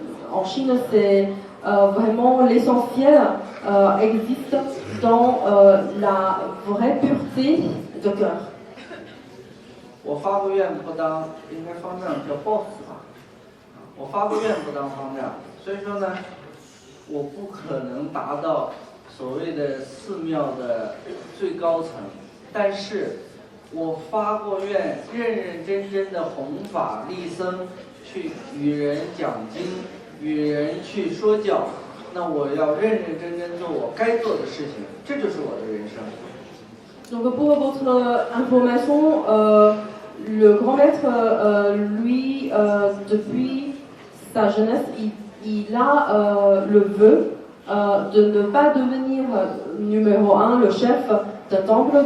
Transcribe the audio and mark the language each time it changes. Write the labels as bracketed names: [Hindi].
[French] En Chine, c'est vraiment l'essentiel existe dans la vraie pureté de cœur. [Chinese] 我发过愿不当，应该方丈叫 boss 吧？我发过愿不当方丈，所以说呢，我不可能达到所谓的寺庙的最高层。但是，我发过愿，认认真真的弘法利僧，去与人讲经，与人去说教。那我要认认真真做我该做的事情，这就是我的人生。 [French] Donc pour votre information, le grand maître, lui, depuis sa jeunesse, il a le vœu de ne pas devenir numéro 1, le chef d'un temple.